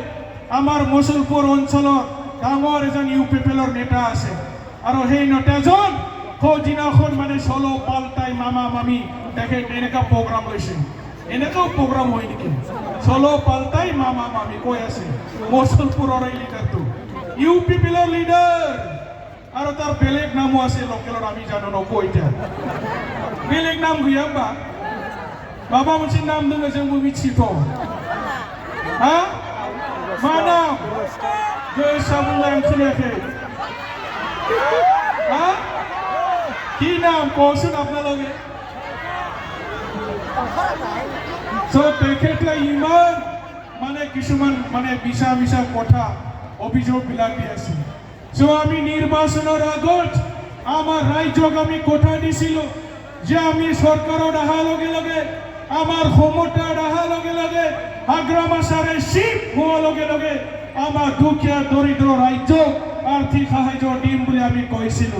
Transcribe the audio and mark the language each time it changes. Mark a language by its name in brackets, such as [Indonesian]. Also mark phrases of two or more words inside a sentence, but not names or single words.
[Assamese] আমাৰ মুছলপুৰ অঞ্চলৰ ডাঙৰ এজন ইউপিএফৰ নেতা আছে আৰু সেই নেতাজন সৌদিনাখন মানে চলো পাল্টাই মামা মামী তেখেত এনেকুৱা প্ৰগ্ৰাম লৈছে। এনেকুৱাও প্ৰগ্ৰাম হয় নেকি? চলো পাল্টাই মামা মামী কৈ আছে মুছলপুৰৰ এই লিডাৰটো ইউপিএফৰ লিডাৰ। আৰু তাৰ বেলেগ নামো আছে লোকেলত আমি জানো নকওঁ এতিয়া। বেলেগ নাম [Bodo] गैया होमबा? माबा मोनसे नाम दङ जोंबो मिथिगौ। हा? मा नाम? गोसोआव बुंलाय आं खोनायाखै। हा? [Assamese] কি নাম কওকচোন আপোনালোকে? তেখেতে ইমান মানে কিছুমান মানে মিছা কথা অভিযোগবিলাক দি আছে। আমি নিৰ্বাচনৰ আগত আমাৰ ৰাজ্যক আমি কথা দিছিলোঁ যে আমি চৰকাৰত অহাৰ লগে লগে আমাৰ ক্ষমতাত অহাৰ লগে লগে হাগ্ৰামাচাৰে শিৱ হোৱাৰ লগে লগে আমাৰ দুখীয়া দৰিদ্ৰ ৰাজ্যক আৰ্থিক সাহায্য দিম বুলি আমি কৈছিলোঁ।